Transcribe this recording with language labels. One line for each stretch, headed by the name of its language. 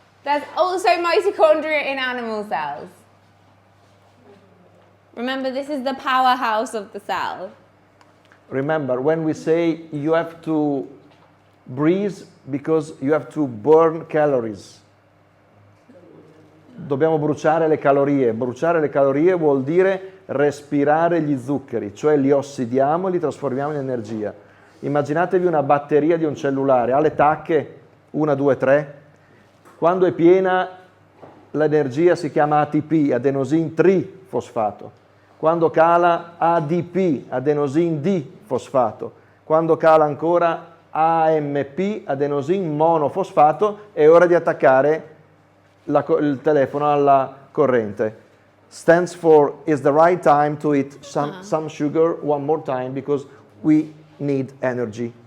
English: There's also mitochondria in animal cells. Remember, this is the powerhouse of the cell. Remember, when we say you have to breathe because you have to burn calories.
Italian: Dobbiamo bruciare le calorie. Bruciare le calorie vuol dire respirare gli zuccheri, cioè li ossidiamo e li trasformiamo in energia. Immaginatevi una batteria di un cellulare, ha le tacche 1, 2, 3. Quando è piena l'energia si chiama ATP, adenosine trifosfato. Quando cala ADP, adenosine difosfato. Quando cala ancora AMP, adenosine monofosfato, è ora di attaccare il telefono alla corrente.
English: Stands for is the right time to eat some sugar one more time because we need energy.